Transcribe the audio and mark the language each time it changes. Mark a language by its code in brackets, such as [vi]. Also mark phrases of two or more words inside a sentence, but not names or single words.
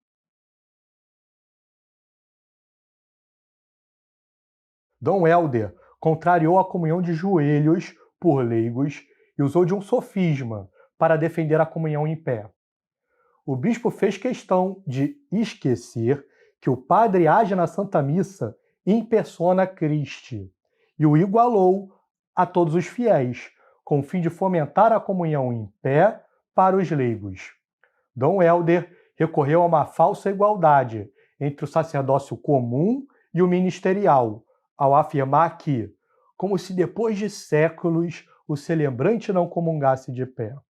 [pt] Dom Helder contrariou a comunhão de joelhos por leigos e usou de um sofisma para defender a comunhão em pé. O bispo fez questão de esquecer que o padre age na Santa Missa [la] in persona Christi [pt] e o igualou a todos os fiéis, com o fim de fomentar a comunhão em pé para os leigos. Dom Helder recorreu a uma falsa igualdade entre o sacerdócio comum e o ministerial, ao afirmar que, como se depois de séculos o celebrante não comungasse de pé.